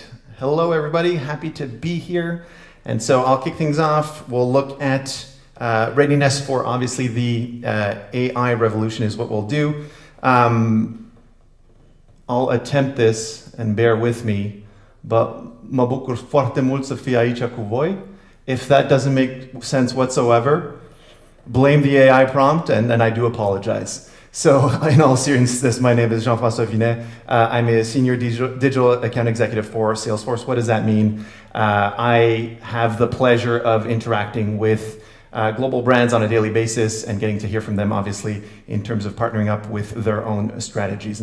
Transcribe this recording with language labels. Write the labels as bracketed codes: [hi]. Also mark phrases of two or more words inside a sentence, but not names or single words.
[en] Hello, everybody. Happy to be here. And so I'll kick things off. We'll look at readiness for, obviously, the AI revolution is what we'll do. I'll attempt this, and bear with me, but [ro] mă bucur foarte mult să fie aici cu voi. [en] If that doesn't make sense whatsoever, blame the AI prompt, and I do apologize. So, in all seriousness, my name is Jean-François Vinet. I'm a senior digital account executive for Salesforce. What does that mean? I have the pleasure of interacting with global brands on a daily basis and getting to hear from them, obviously, in terms of partnering up with their own strategies.